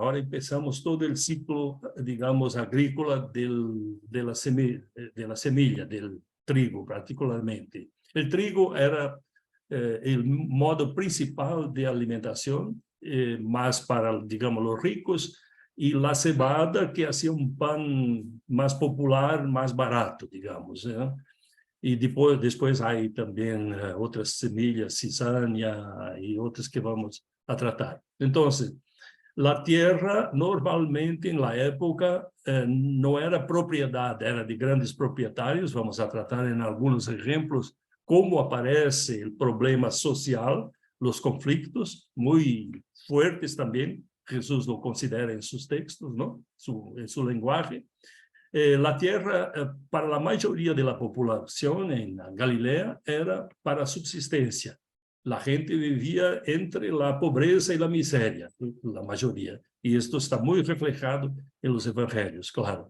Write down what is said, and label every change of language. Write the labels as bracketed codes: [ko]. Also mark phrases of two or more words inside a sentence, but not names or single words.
[es] Ahora empezamos todo el ciclo, digamos, agrícola de la semilla, del trigo, particularmente. El trigo era el modo principal de alimentación, más para, digamos, los ricos, y la cebada, que hacía un pan más popular, más barato, digamos, ¿eh? [pt] E depois há também outras semillas, cizaña e outras que [es] vamos a tratar. [pt] Então, a terra, normalmente, na época, não era propriedade, era de grandes proprietários. [es] Vamos a tratar [pt] em alguns exemplos como aparece o problema social, os conflitos, muito fortes também. [es] Jesus lo considera [pt] em seus textos, [es] ¿no? [pt] Em seu linguagem. [es] La tierra, para la mayoría de la población en Galilea, era para subsistencia. La gente vivía entre la pobreza y la miseria, la mayoría. Y esto está muy reflejado en los evangelios, claro.